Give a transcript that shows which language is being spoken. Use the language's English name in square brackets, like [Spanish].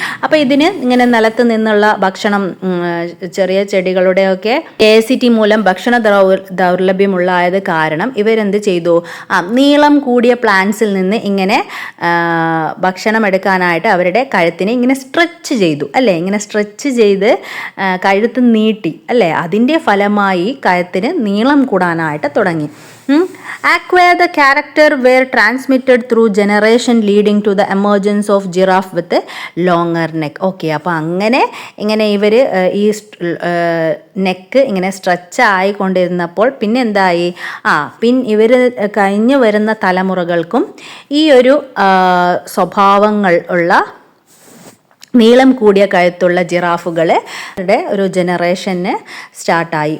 [Malayalam] അപ്പോൾ ഇതിന് ഇങ്ങനെ നിലത്ത് നിന്നുള്ള ഭക്ഷണം, ചെറിയ ചെടികളുടെയൊക്കെ സ്കേസിറ്റി മൂലം ഭക്ഷണ ദൗർലഭ്യമുള്ളായത് കാരണം ഇവരെന്ത് ചെയ്തു? നീളം കൂടിയ പ്ലാന്റ്സിൽ നിന്ന് ഇങ്ങനെ ഭക്ഷണം എടുക്കാനായിട്ട് അവരുടെ കഴുത്തിനെ ഇങ്ങനെ സ്ട്രെച്ച് ചെയ്തു അല്ലേ. ഇങ്ങനെ സ്ട്രെച്ച് ചെയ്ത് കഴുത്ത് നീട്ടി അല്ലേ. അതിൻ്റെ ഫലമായി കഴുത്തിന് നീളം കൂടാനായിട്ട് തുടങ്ങി. [English] Acquire the character were transmitted through generation leading to the emergence of giraffe with a longer neck. [Malayalam] Okay, അപ്പോൾ ഇങ്ങനെ ഇവർ ഈ നെക്ക് ഇങ്ങനെ സ്ട്രെച്ച് ആയിക്കൊണ്ടിരുന്നപ്പോൾ പിന്നെ എന്തായി? ഇവർ കഴിഞ്ഞു വരുന്ന തലമുറകൾക്കും ഈ ഒരു സ്വഭാവങ്ങൾ ഉള്ള നീളം കൂടിയ കഴുത്തുള്ള ജിറാഫുകളുടെ ഒരു ജനറേഷന് സ്റ്റാർട്ടായി.